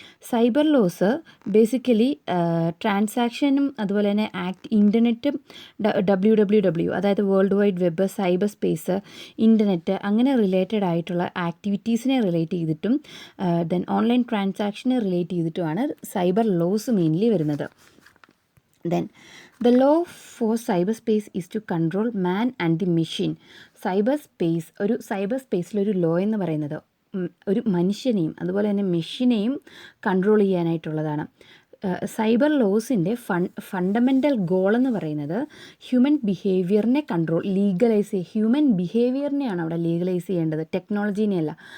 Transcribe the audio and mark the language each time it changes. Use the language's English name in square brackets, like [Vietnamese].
[Malayalam] Cyber laws basically ട്രാൻസാക്ഷനും അതുപോലെ തന്നെ ഇൻ്റർനെറ്റും WWW, അതായത് world wide web, cyber space, internet, അങ്ങനെ റിലേറ്റഡ് ആയിട്ടുള്ള ആക്ടിവിറ്റീസിനെ റിലേറ്റ് ചെയ്തിട്ടും then online ട്രാൻസാക്ഷനെ relate ചെയ്തിട്ടുമാണ് cyber laws mainly വരുന്നത്. [English] Then the law for cyberspace is to control man and the machine. [Malayalam] Cyber സ്പേസിലൊരു law എന്ന് പറയുന്നത് ഒരു മനുഷ്യനെയും അതുപോലെ തന്നെ മെഷീനെയും കൺട്രോൾ ചെയ്യാനായിട്ടുള്ളതാണ്. സൈബർ ലോസിൻ്റെ ഫണ്ടമെൻ്റൽ ഗോൾ എന്ന് പറയുന്നത് ഹ്യൂമൻ ബിഹേവിയറിനെ ഹ്യൂമൻ ബിഹേവിയറിനെയാണ് അവിടെ ലീഗലൈസ് ചെയ്യേണ്ടത്, ടെക്നോളജീനെയല്ല.